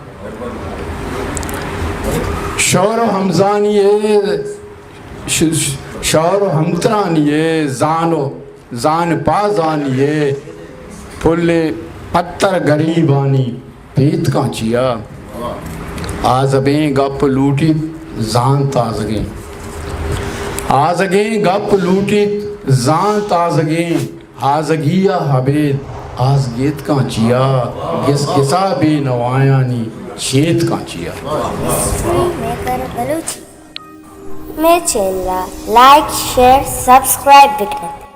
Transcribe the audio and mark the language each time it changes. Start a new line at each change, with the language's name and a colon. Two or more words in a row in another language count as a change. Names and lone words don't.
Baluchi: شور و حمزانیے شور و ہمترانیے زان پازانیے پھل پتر گریبانی پیت کانچیا آزبیں گپ لوٹی زان تازگیں آزگیں گپ لوٹی زان تازگیں آزگیا حبید آزگیت کانچیا گس گسا بے نوایانی چیت کانچیا History Maker Baluchi.
Urdu: میرے چینل
English: like share subscribe
Baluchi: بکنے